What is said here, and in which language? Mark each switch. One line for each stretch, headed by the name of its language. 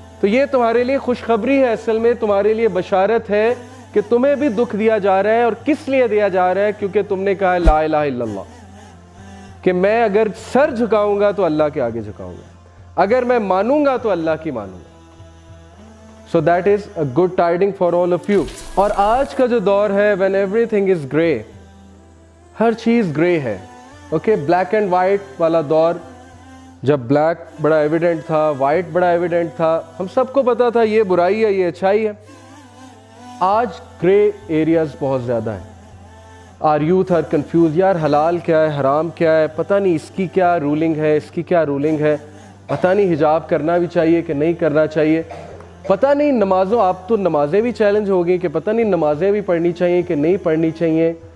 Urdu: تو یہ تمہارے لیے خوشخبری ہے، اصل میں تمہارے لیے بشارت ہے کہ تمہیں بھی دکھ دیا جا رہا ہے. اور کس لیے دیا جا رہا ہے؟ کیونکہ تم نے کہا لا الہ الا اللہ، کہ میں اگر سر جھکاؤں گا تو اللہ کے آگے جھکاؤں گا، اگر میں مانوں گا تو اللہ کی مانوں گا.
English: So that is a good tiding for all of you.
Urdu: اور آج کا جو دور ہے
English: when everything is grey،
Urdu: ہر چیز گرے ہے، اوکے، بلیک اینڈ وائٹ والا دور، جب بلیک بڑا ایویڈنٹ تھا، وائٹ بڑا ایویڈنٹ تھا، ہم سب کو پتا تھا یہ برائی ہے یہ اچھائی ہے. آج گرے ایریاز بہت زیادہ ہیں.
English: are youth are confused,
Urdu: یار حلال کیا ہے، حرام کیا ہے، پتہ نہیں اس کی کیا رولنگ ہے، اس کی کیا رولنگ ہے، پتہ نہیں حجاب کرنا بھی چاہیے کہ نہیں کرنا چاہیے، پتہ نہیں نمازوں، آپ تو نمازیں بھی چیلنج ہو گئی کہ پتہ نہیں نمازیں بھی پڑھنی چاہیے کہ نہیں پڑھنی چاہیے.